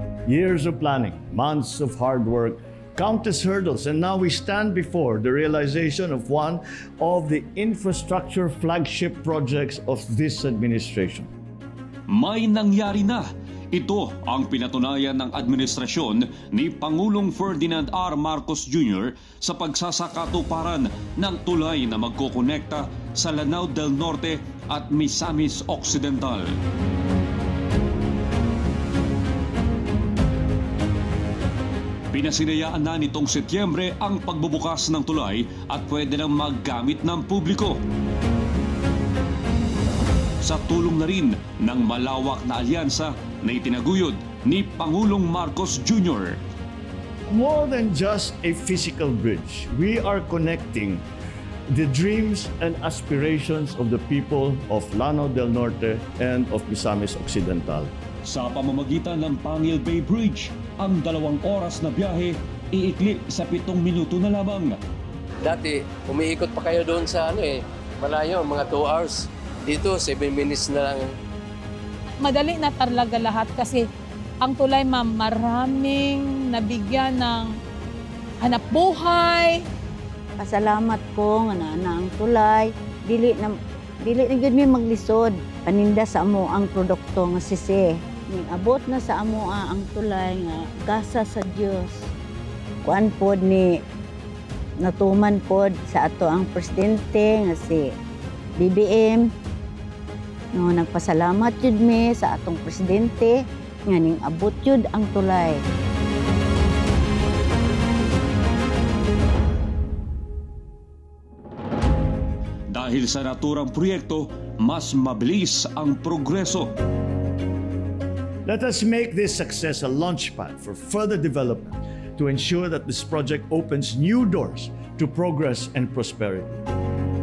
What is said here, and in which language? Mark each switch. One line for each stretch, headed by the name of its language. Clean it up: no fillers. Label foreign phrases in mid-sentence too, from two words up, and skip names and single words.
English: Years of planning, months of hard work, countless hurdles, and now we stand before the realization of one of the infrastructure flagship projects of this administration.
Filipino: May nangyari na. Ito ang pinatunayan ng administrasyon ni Pangulong Ferdinand R. Marcos Jr. sa pagsasakatuparan ng tulay na magkokonekta sa Lanao del Norte at Misamis Occidental. Pinasinayaan na nitong Setyembre ang pagbubukas ng tulay at pwede nang maggamit ng publiko. Sa tulong na rin ng malawak na alyansa na itinaguyod ni Pangulong Marcos Jr.
English: More than just a physical bridge, we are connecting the dreams and aspirations of the people of Lanao del Norte and of Misamis Occidental.
Filipino: Sa pamamagitan ng Pangil Bay Bridge, ang 2 oras na biyahe iikli sa 7 minuto na lamang. Dati, umiikot pa kayo doon sa malayo, mga 2 hours. Dito, 7 minutes na lang. Madali na talaga lahat kasi ang tulay, ma'am, maraming nabigyan ng hanap buhay.
Cebuano: Pasalamat ko nga na ang tulay. Dili na gyud mi maglisod. Paninda sa amo ang produkto nga sisi. Ning abot na sa amo ang tulay nga gasa sa Dios. Kuan pod ni natuman pod sa ato ang presidente nga si BBM. No, nagpasalamat jud mi sa atong presidente nga ning abot jud ang tulay.
Filipino: Dahil sa naturang proyekto, mas mabilis ang progreso.
English: Let us make this success a launchpad for further development to ensure that this project opens new doors to progress and prosperity.